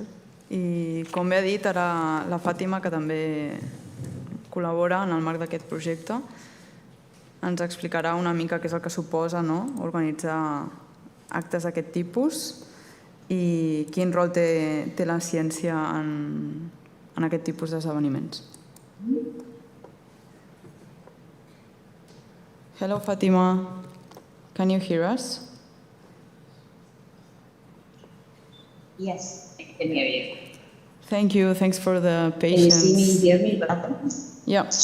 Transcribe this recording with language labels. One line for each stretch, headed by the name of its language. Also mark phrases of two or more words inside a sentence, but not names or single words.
Catalan: I com bé ha dit ara la Fàtima, que també col·labora en el marc d'aquest projecte, ens explicarà una mica què és el que suposa organitzar actes d'aquest tipus i quin rol té la ciència en aquest tipus d'esdeveniments.
English: Hello, Fatima. Can you hear us? Yes, I can hear you. Thank you. Thanks for the Can you patience. see me, hear me? Yeah.